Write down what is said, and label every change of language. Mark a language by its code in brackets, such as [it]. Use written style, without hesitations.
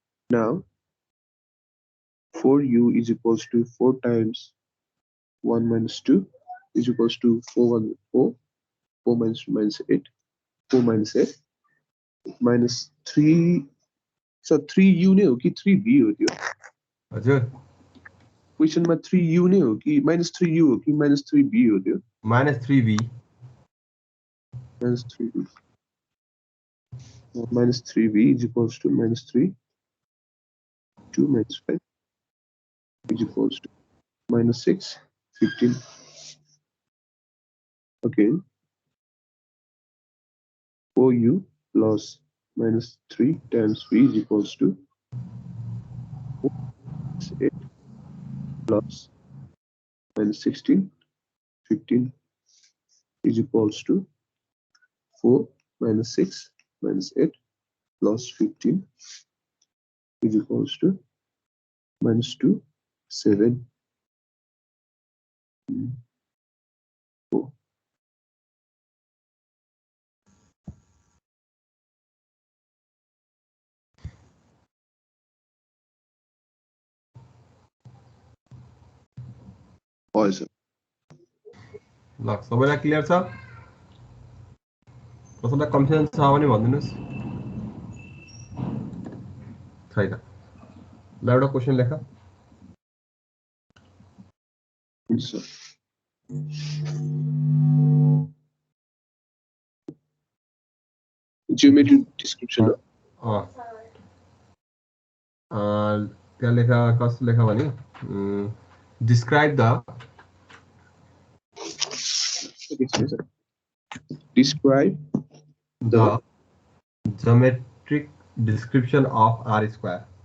[en] Now, 4u is equals to 4 times 1 minus 2 is equals to 4 minus 8 4 minus 8 minus 3 so 3u [ne] नै हो कि 3v हो त्यो हजुर क्वेशनमा 3u नै हो कि minus 3u हो कि minus 3v हो त्यो minus 3v [en] minus 3v minus 3v is equals to minus 3 2 minus 5 is equals to minus 6 15 okay 4u plus minus 3 times v is equals to 8 plus minus 16 15 is equals to 4 minus 6 minus 8 plus 15 is equals to minus 2 7 4 also [ne] ल सबैलाई clear छ? कसैलाई confusion छ भने भनिदिनुस्। छैन। ल एउटा question लेख। हुन्छ [en] geometry description [ne] त्यहाँ लेखा कस्तो लेखा भने [en] describe the describe the geometric description of R square.